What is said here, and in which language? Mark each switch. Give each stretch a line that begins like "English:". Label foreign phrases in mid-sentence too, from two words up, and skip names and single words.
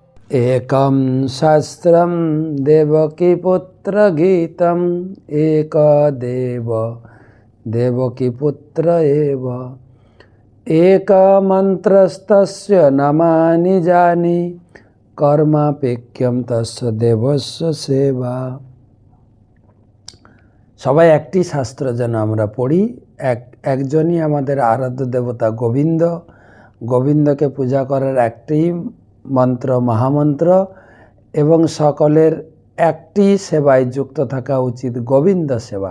Sanskrit: एकं शास्त्रं देवकीपुत्रगीतम् एकदेव देवकीपुत्र एव एकमन्त्रस्तस्य नामानि जानि কর্মাপেক্ষম তস্য দেবস্য সেবা।
Bangla: সবাই একটি শাস্ত্র যেন আমরা পড়ি। একজনই আমাদের আরাধ্য দেবতা গোবিন্দ। গোবিন্দকে পূজা করার একটি মন্ত্র মহামন্ত্র এবং সকলের একটি সেবায় যুক্ত থাকা উচিত, গোবিন্দ সেবা।